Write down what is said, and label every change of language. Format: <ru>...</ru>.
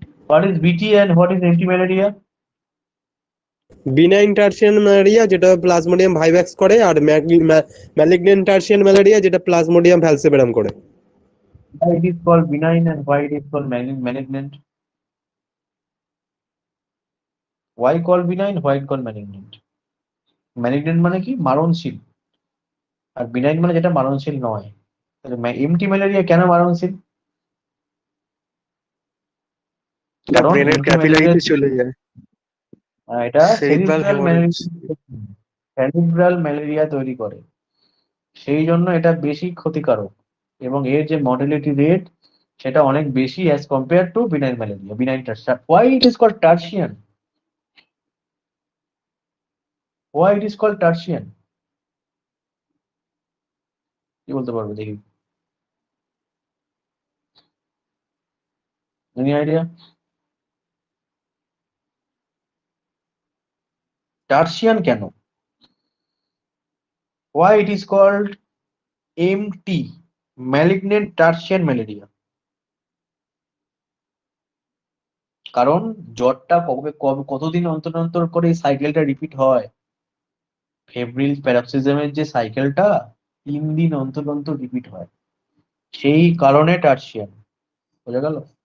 <en>What is BT and what is anti-malaria?</en> <bn>Benign tertian malaria যেটা plasmodium vivax করে, আর malignant tertian malaria যেটা plasmodium ফ্যালসিপারাম করে।</bn> <en>Why it is called benign and why it is called malignant? Why called benign, why it called malignant?</en> <bn>Malignant মানে কি, মারণশীল, আর benign মানে যেটা মারণশীল নয়। তাহলে এমটি ম্যালেরিয়া কেন মারণশীল? কারণ ব্রেনের ক্যাপিলারিতে চলে যায়। এটা</bn> <en>Cerebral hemorrhage।</en> <bn>সেরিব্রাল ম্যালেরিয়া তৈরি করে, সেই জন্য এটা বেশি ক্ষতিকারক, এবং এর যে মর্টালিটি রেট সেটা অনেক বেশি</bn> <en>as compare to</en> <bn>benign malaria, benign tertian.</bn> <en>Why it is called tertian? Why it is called Tertian?</en> <bn>কি বলতে পারবে দেখি?</bn> <en>Any idea?</en> <bn>Tertian কেন?</bn> <en>Why it is called MT, malignant tertian malaria?</en> <bn>কারণ জ্বরটা কবে কবে কতদিন অন্তর অন্তর করে এই সাইকেলটা রিপিট হয়? ফেব্রিল প্যারক্সিজমের যে সাইকেলটা 3 দিন অন্তর অন্তর রিপিট হয়, সেই কারণে টার্সিয়ান। বোঝা গেল?</bn>